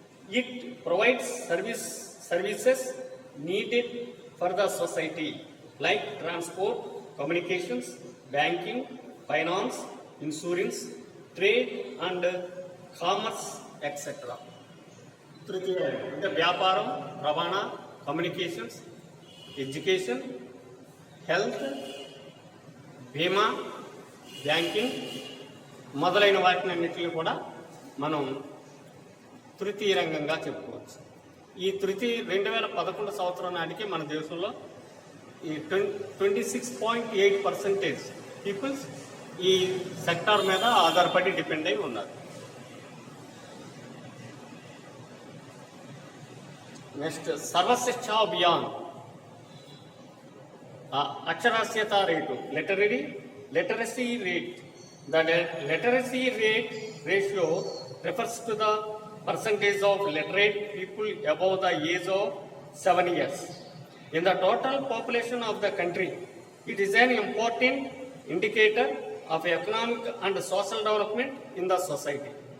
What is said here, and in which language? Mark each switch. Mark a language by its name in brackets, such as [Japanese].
[English] It provides services needed for the society like transport, communications, banking, finance, insurance, trade and commerce, etc. [Telugu] తృతీయ అంటే వ్యాపారం, రవాణా, communications, education, health, బీమా, banking మొదలైన వాటినన్నింటినీ కూడా మనం తృతీయ రంగంగా చెప్పుకోవచ్చు. ఈ 2011 సంవత్సరం నాటికి మన దేశంలో ఈ 26.8% పీపుల్స్ ఈ సెక్టార్ మీద ఆధారపడి డిపెండ్ అయి ఉన్నారు. [English] Next Sarva Shiksha Abhiyan. [Telugu] అక్షరాస్యత rate, literacy rate. [English] The literacy rate ratio refers to the percentage of literate people above the age of 7 years in the total population of the country. It is an important indicator of economic and social development in the society.